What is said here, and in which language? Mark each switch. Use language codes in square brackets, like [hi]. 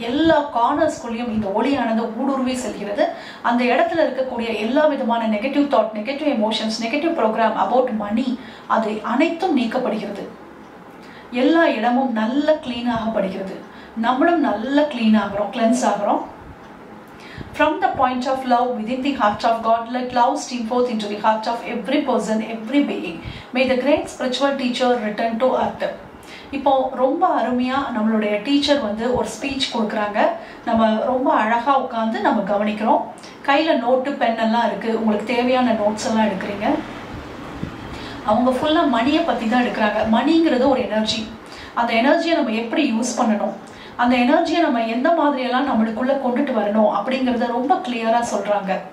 [ta] எல்லா கார்னர்ஸ்குள்ளேயும் இந்த ஒளியானது ஊடுருவி செல்கிறது. அந்த இடத்துல இருக்கக்கூடிய எல்லா விதமான negative thought, negative emotions, negative program about money, அது அனைத்தும் நீக்கப்படுகிறது. எல்லா இடமும் நல்ல clean ஆகப்படுகிறது. நம்மளும் நல்ல clean ஆகிறோம், cleanse ஆகிறோம். [en] From the point of love within the heart of God, let love stream forth into the heart of every person, every being. May the great spiritual teacher return to earth. [ta] இப்போ ரொம்ப அருமையா நம்மளுடைய teacher வந்து ஒரு speech கொடுக்குறாங்க. நம்ம ரொம்ப அழகா உட்காந்து நம்ம கவனிக்கிறோம். கையில நோட்டு பென் எல்லாம் இருக்கு, உங்களுக்கு தேவையான நோட்ஸ் எல்லாம் எடுக்கிறீங்க. அவங்க ஃபுல்லா மணியை பத்தி தான் எடுக்கிறாங்க. மணிங்கிறது ஒரு எனர்ஜி. அந்த எனர்ஜியை நம்ம எப்படி யூஸ் பண்ணணும், அந்த எனர்ஜியை நம்ம எந்த மாதிரியெல்லாம் நம்மளுக்குள்ள கொண்டுட்டு வரணும் அப்படிங்கிறத ரொம்ப கிளியரா சொல்றாங்க.